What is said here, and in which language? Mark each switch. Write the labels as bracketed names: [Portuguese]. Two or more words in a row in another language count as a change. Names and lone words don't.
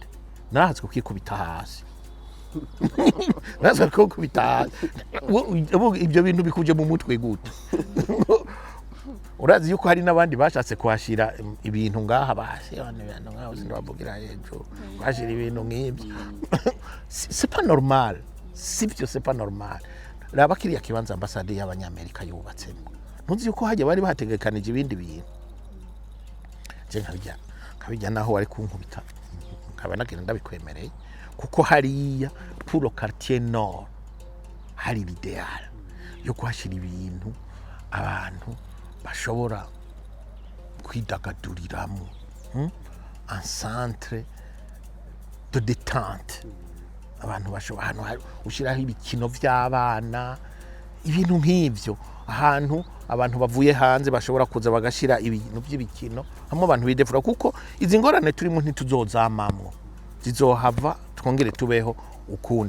[Rundi] Nahatswe kwikubita hasi. Nahatswe kwikubita hasi. Ibyo bintu bikuje mu mutwe gute? Urazi yuko hari n'abandi bashatse kuhashira ibintu ngaha basi abantu ngaho sindabavugira hejuru bashira ibintu nk'ibyo. [French] C'est pas normal. Sibyo, c'est pas normal. [Rundi] Raba kiriya kibanza Ambassade y'Abanyamerika yubatsemo, ntuzi yuko hajya bari bategekanije ibindi bintu. Je nkabijya naho wari kunkubita nkaba nagenda ndabikwemereye, kuko hariya [French] pour le quartier nord [Rundi] hari l'idéal yo kwashira ibintu abantu bashobora kwidagaduriramo, [French] un centre de détente. [Rundi] Abantu bashobora hano ushiraho ibikino by'abana, ibintu nk'ivyo ahantu abantu bavuye hanze bashobora kuza bagashira ibintu by'ibikino hamwe abantu bidefura kuko izi ngorane turimo ntituzozamamwo zizohava twongere tubeho ukundi.